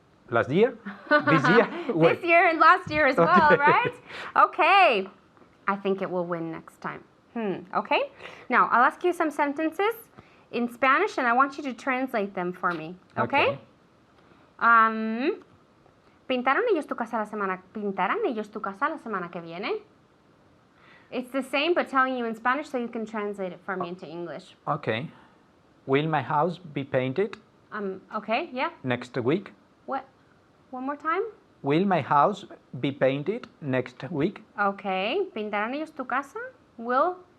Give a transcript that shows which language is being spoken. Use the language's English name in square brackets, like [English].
[English] Last year? This year? This year and last year as well, Okay. right? Okay. I think it will win next time. Okay. Now, I'll ask you some sentences in Spanish and I want you to translate them for me. Okay? [Spanish] ¿Pintarán ellos tu casa la semana que viene? [English] It's the same but telling you in Spanish so you can translate it for me into English. Okay. Will my house be painted Okay, yeah. next week? What? One more time? Will my house be painted next week? [Spanish] Okay. ¿Pintarán ellos tu casa? Will